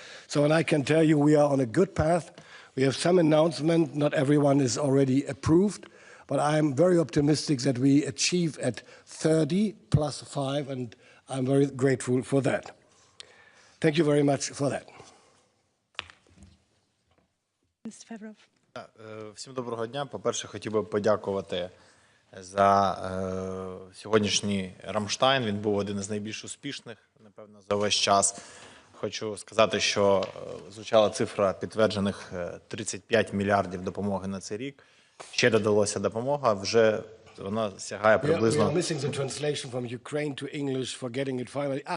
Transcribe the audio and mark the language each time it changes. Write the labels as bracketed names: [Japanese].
[English] So, and I can tell you we are on a good path. We have some announcement. Not everyone is already approved, but I'm very optimistic that we achieve at 30 plus 5, and I'm very grateful for that. Thank you very much for that. Mr. Fevrov. [Ukrainian] Всім доброго дня. По-перше, хотів би подякувати за сьогоднішній Рамштайн. Він був один із найбільш успішних, напевно, за весь час. Хочу сказати, що звучала цифра підтверджених 35 мільярдів допомоги на цей рік. Ще додалося допомога, вже вона сягає приблизно... [English] We are missing the translation from Ukraine to English, forgetting it finally.